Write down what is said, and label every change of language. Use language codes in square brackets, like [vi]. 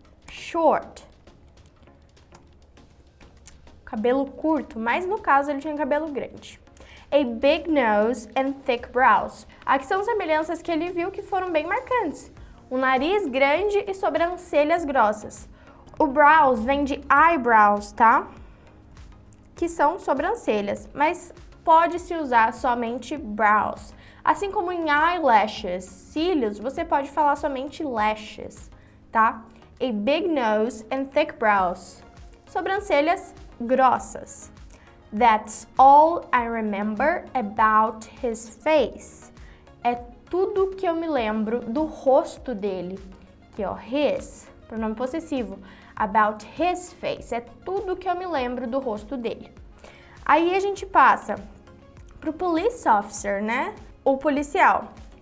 [en] Short. [pt] Cabelo curto, mas no caso ele tinha cabelo grande. [en] A big nose and thick brows. [pt] Aqui são semelhanças que ele viu que foram bem marcantes. Um nariz grande e sobrancelhas grossas. O brows vem de eyebrows, tá? Que são sobrancelhas, mas pode-se usar somente brows. Assim como em eyelashes, cílios, você pode falar somente lashes, tá? [en] A big nose and thick brows. [pt] Sobrancelhas grossas. [en] That's all I remember about his face. [pt] É tudo que eu me lembro do rosto dele. Aqui, ó, his, pronome possessivo. [en] About his face. [pt] É tudo que eu me lembro do rosto dele. Aí a gente passa pro police officer, né? O policial.